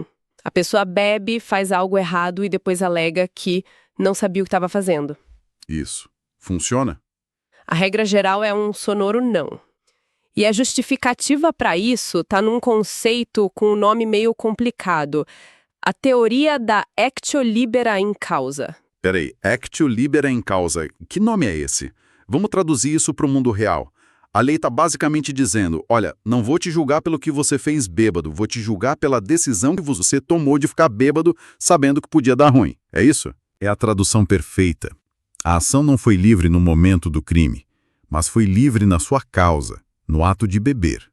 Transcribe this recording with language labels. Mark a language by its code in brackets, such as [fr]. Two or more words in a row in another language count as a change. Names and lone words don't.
[pt] A pessoa bebe, faz algo errado e depois alega que não sabia o que estava fazendo. Isso. Funciona? A regra geral é um sonoro não. E a justificativa para isso está num conceito com um nome meio complicado. A teoria da [la] actio libera in causa. [pt] Peraí, [la] actio libera in causa. [pt] Que nome é esse? Vamos traduzir isso para o mundo real. A lei está basicamente dizendo, olha, não vou te julgar pelo que você fez bêbado, vou te julgar pela decisão que você tomou de ficar bêbado sabendo que podia dar ruim. É isso? É a tradução perfeita. A ação não foi livre no momento do crime, mas foi livre na sua causa, no ato de beber.